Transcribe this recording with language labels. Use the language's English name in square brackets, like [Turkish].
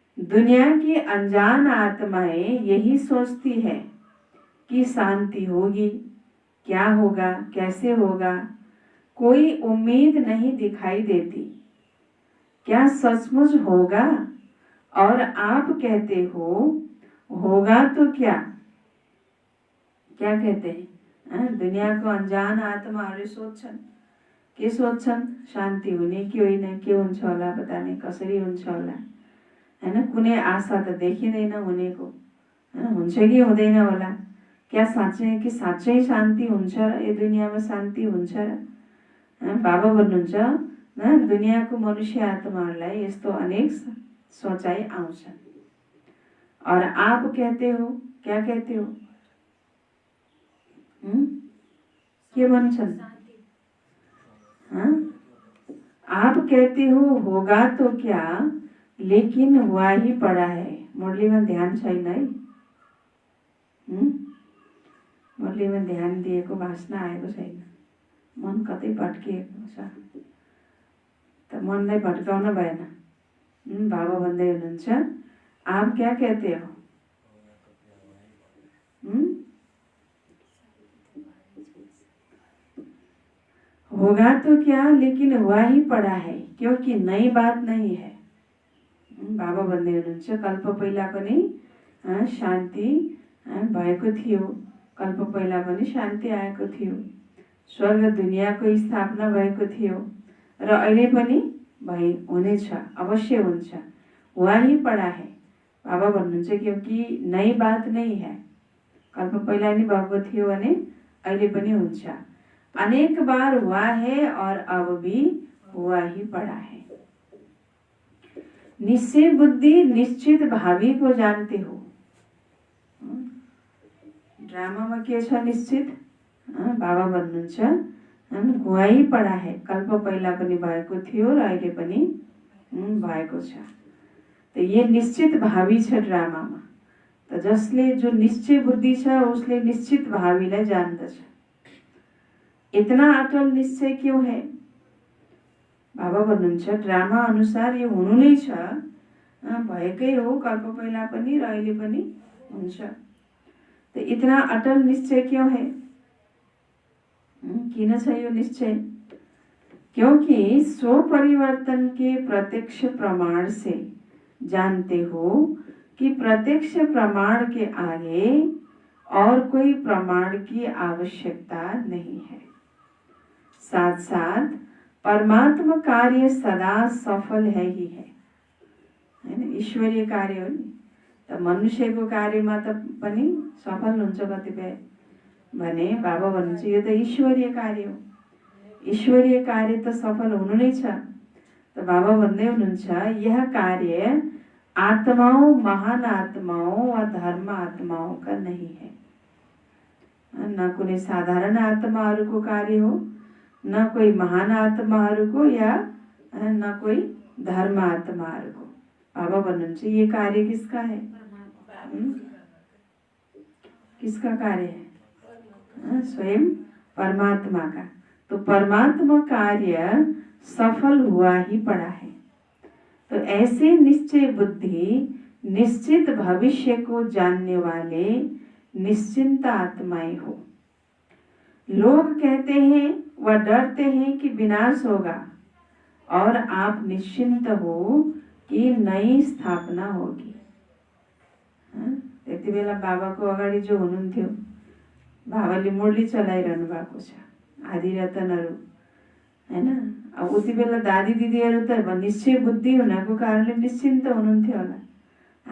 [Hindi] दुनिया की अनजान आत्माएं यही सोचती है कि शांति होगी, क्या होगा, कैसे होगा, कोई उम्मीद नहीं दिखाई देती। क्या सचमुच होगा? और आप कहते हो होगा तो क्या क्या कहते हैं? [Nepali] दुनिया को अनजान आत्माहरूले सोच्छन्, के सोच्छन्? शान्ति हुने कि होइन, के हुन्छ होला, पता नहीं कसरी हुन्छ होला हैन। कुनै आशा त देखिँदैन हुनेको, हैन, हुन्छ कि हुँदैन होला। क्या साँच्चै शान्ति हुन्छ र यो दुनियाँमा शान्ति हुन्छ र? बाबा भन्नुहुन्छ दुनियाँको मनुष्य आत्माहरूलाई यस्तो अनेक सोचाइ आउँछन्। [Hindi] और आप कहते हो, क्या कहते हो? [Nepali] के भन्छन्? [Hindi] आप कहते हो होगा तो क्या, लेकिन हुआ ही पड़ा है। [Nepali] मुरलीमा ध्यान छैन है, मुरलीमा ध्यान दिएको वासना आएको छैन, मन कतै भट्किएको छ। त मनलाई भट्काउन भएन। बाबा भन्दै हुनुहुन्छ [Hindi] आप क्या कहते हो? होगा तो क्या, लेकिन हुआ ही पड़ा है, क्योंकि नई बात नहीं है। [Nepali] बाबा भन्दै हुनुहुन्छ कल्प पहिला पनि शान्ति भएको थियो, कल्प पहिला पनि शान्ति आएको थियो, स्वर्ग दुनियाँको स्थापना भएको थियो र अहिले पनि हुनेछ, अवश्य हुन्छ, [Hindi] हुआ ही पड़ा है। [Nepali] बाबा भन्नुहुन्छ [Hindi] क्योंकि नई बात नहीं है, [Nepali] कल्प पहिला नि भएको थियो भने अहिले पनि हुन्छ, [Hindi] अनेक बार हुआ है और अब भी हुआ ही पड़ा है। निश्चय बुद्धि निश्चित भावी को जानते हो। [Nepali] ड्रामामा के छ निश्चित? बाबा भन्नुहुन्छ [Hindi] हुआ ही पड़ा है, [Nepali] कल्प पहिला पनि भएको थियो र अहिले पनि भएको छ। त यो निश्चित भावी छ ड्रामामा। त जसले जो निश्चय बुद्धि छ उसले निश्चित भावीलाई जान्दछ। [Hindi] इतना अटल निश्चय क्यों है? [Nepali] बाबा भन्नुहुन्छ ड्रामा अनुसार यो हुनु नै छ, भएकै हो, कल्प पहिला पनि र अहिले पनि हुन्छ। [Hindi] तो इतना अटल निश्चय क्यों है? [Nepali] किन छ यो निश्चय? [Hindi] क्योंकि स्व परिवर्तन के प्रत्यक्ष प्रमाण से जानते हो कि प्रत्यक्ष प्रमाण के आगे और कोई प्रमाण की आवश्यकता नहीं है। साथ साथ परमात्मा कार्य सदा सफल है ही है, हैन? [Nepali] ईश्वरीय कार्य हो नि, त मनुष्यको कार्यमा त पनि सफल हुन्छ कतिपय भने बाबा भन्नुहुन्छ यो त ईश्वरीय कार्य हो, ईश्वरीय कार्य त सफल हुनु नै छ। त बाबा भन्दै हुनुहुन्छ [Hindi] यह कार्य आत्माओं, महान आत्माओं व धर्म आत्माओं का नहीं है। [Nepali] न कुनै साधारण आत्माहरूको कार्य हो, न कोही महान आत्माहरूको या न कोही धर्म आत्माहरूको। बाबा भन्नुहुन्छ [Hindi] ये कार्य किसका है? किसका कार्य है? स्वयं परमात्मा का। तो परमात्मा कार्य सफल हुआ ही पड़ा है। तो ऐसे निश्चय बुद्धि, निश्चित भविष्य को जानने वाले निश्चिंत आत्माएं हो। लोग कहते हैं व डरते हैं कि विनाश होगा और आप निश्चिंत हो कि नई स्थापना होगी। [Nepali] त्यति बेला बाबाको अगाडि जो हुनुहुन्थ्यो, बाबाले मुरली चलाइरहनु भएको छ, आदि रतनहरू, हैन? अब उति बेला दादी दिदीहरू त निश्चय बुद्धि हुनको कारणले निश्चिन्त हुनुहुन्थ्यो होला।